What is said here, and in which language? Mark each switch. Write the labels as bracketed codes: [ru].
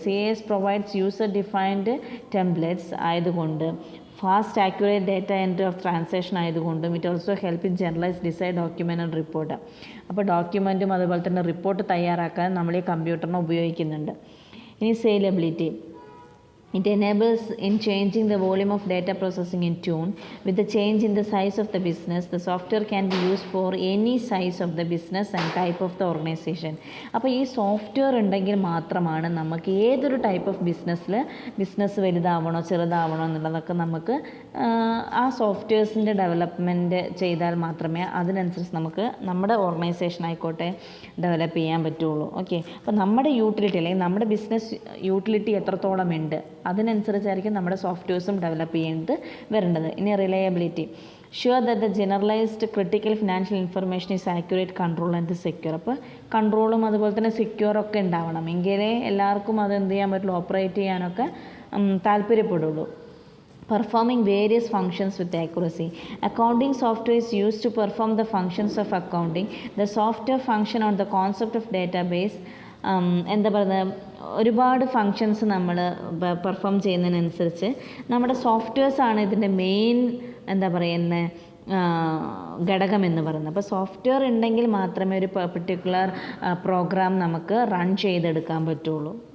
[en] CAS provides user defined templates [ml] ആയതുകൊണ്ട് [en] Fast accurate data entry of transaction ആയതുകൊണ്ടും it also help in generalise decide document and report. [ml] അപ്പോൾ ഡോക്യുമെൻറ്റും അതുപോലെ തന്നെ report തയ്യാറാക്കാൻ നമ്മൾ ഈ കമ്പ്യൂട്ടറിനെ ഉപയോഗിക്കുന്നുണ്ട്. ഇനി സെയിലബിലിറ്റി. [en] It enables in changing the volume of data processing in tune with the change in the size of the business. The software can be used for any size of the business and type of the organization. [ml] അപ്പോൾ ഈ software ഉണ്ടെങ്കിൽ മാത്രമാണ് നമുക്ക് ഏതൊരു type of business വലുതാവണോ ചെറുതാവണോ എന്നുള്ളതൊക്കെ നമുക്ക് ആ സോഫ്റ്റ്വെയർസിൻ്റെ development ചെയ്താൽ മാത്രമേ അതിനനുസരിച്ച് നമുക്ക് നമ്മുടെ ഓർഗനൈസേഷൻ ആയിക്കോട്ടെ ഡെവലപ്പ് ചെയ്യാൻ പറ്റുള്ളൂ. ഓക്കെ, അപ്പോൾ നമ്മുടെ യൂട്ടിലിറ്റി അല്ലെങ്കിൽ നമ്മുടെ ബിസിനസ് യൂട്ടിലിറ്റി എത്രത്തോളം ഉണ്ട് അതിനനുസരിച്ചായിരിക്കും നമ്മുടെ സോഫ്റ്റ്വെയർസും ഡെവലപ്പ് ചെയ്യേണ്ടത് വരേണ്ടത്. ഇനി reliability. [en] Sure that the generalised critical financial information is accurate, control and secure. [ml] അപ്പോൾ കൺട്രോളും അതുപോലെ തന്നെ സെക്യൂറൊക്കെ ഉണ്ടാവണം, എങ്കിലേ എല്ലാവർക്കും അത് എന്ത് ചെയ്യാൻ പറ്റുള്ളൂ, ഓപ്പറേറ്റ് ചെയ്യാനൊക്കെ താല്പര്യപ്പെടുള്ളൂ. [en] Performing various functions with accuracy. Accounting software is used to perform the functions of accounting. The software function on the concept of database. [ml] എന്താ പറയുന്നത്, ഒരുപാട് ഫങ്ഷൻസ് നമ്മൾ പെർഫോം ചെയ്യുന്നതിനനുസരിച്ച് നമ്മുടെ സോഫ്റ്റ്വെയർസാണ് ഇതിൻ്റെ മെയിൻ എന്താ പറയുന്നത് ഘടകം എന്ന് പറയുന്നത്. അപ്പോൾ സോഫ്റ്റ്വെയർ ഉണ്ടെങ്കിൽ മാത്രമേ ഒരു പെർട്ടിക്കുലർ പ്രോഗ്രാം നമുക്ക് റൺ ചെയ്തെടുക്കാൻ പറ്റുള്ളൂ.